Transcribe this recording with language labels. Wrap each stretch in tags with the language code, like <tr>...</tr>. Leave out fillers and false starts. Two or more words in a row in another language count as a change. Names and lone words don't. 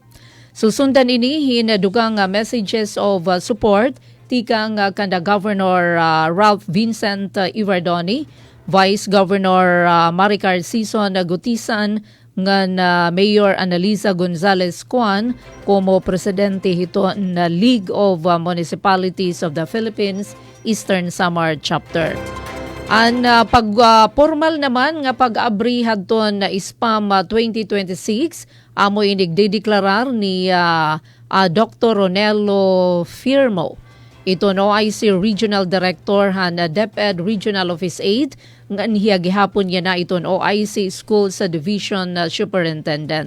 <war>Susundan ini hinadugang</war> <en>messages of support</en> <war>tikang kanda Governor Ralph Vincent Ivardoni, Vice Governor Maricar Sison Gutisan, ngan Mayor Annalisa Gonzalez Cuan</war> <es>como presidente</es> <war>hito na League of Municipalities of the Philippines Eastern Samar Chapter. Ang pag-formal naman nga pag-abri hadton na SPAM 2026 amo inigdedeklarar ni Dr. Ronelo Firmo. Ito no IC Regional Director han DepEd Regional Office 8 nga niya gihapon niya na iton OIC Schools Division Superintendent.</war>